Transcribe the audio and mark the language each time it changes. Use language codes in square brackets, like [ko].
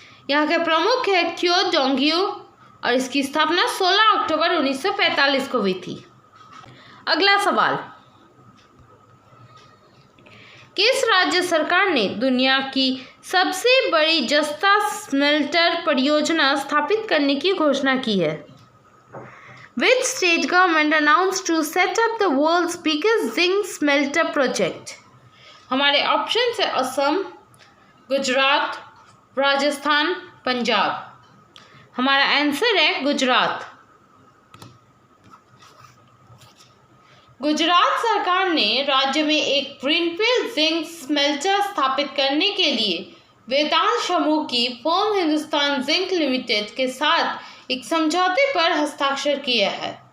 [hi] यहाँ के प्रमुख है क्यो डोंगियो और इसकी स्थापना 16 अक्टूबर 1945 को हुई थी। अगला सवाल, किस राज्य सरकार ने दुनिया की सबसे बड़ी जस्ता स्मेल्टर परियोजना स्थापित करने की घोषणा की है? [en] Which state government announced to set up the world's biggest zinc smelter project? [hi] हमारे ऑप्शन है असम, गुजरात, राजस्थान, पंजाब। हमारा आंसर है गुजरात। गुजरात सरकार ने राज्य में एक ग्रीनफील्ड जिंक स्मेल्टर स्थापित करने के लिए वेदांत समूह की फर्म हिंदुस्तान जिंक लिमिटेड के साथ एक समझौते पर हस्ताक्षर किया है।